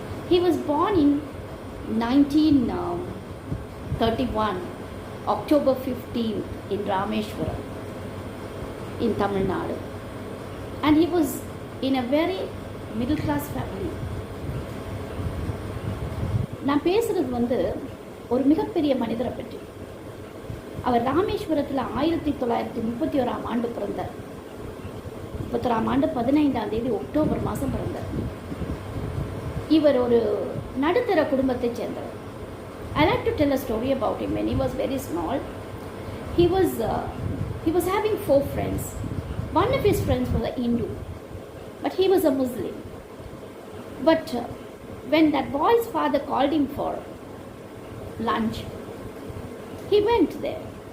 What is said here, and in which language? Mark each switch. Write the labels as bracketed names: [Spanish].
[English] He was born in 1931, October 15th in Rameshwaram in Tamil Nadu, and he was in a very middle class family. [Tamil] நான் பேசுகிறது ஒரு மிகப்பெரிய மனிதரை பற்றி. அவர் ராமேஸ்வரத்தில் 1931 ஆண்டு பிறந்தார். 31 ஆண்டு 15ஆம் தேதி அக்டோபர் மாதம் பிறந்தார். இவர் ஒரு நடுத்தர குடும்பத்தைச் சேர்ந்தவர். [English] I like to tell a story about him. When he was very small, he was having 4 friends. One of his friends was a Hindu, but he was a Muslim. But when that boy's father called him for lunch, he went there.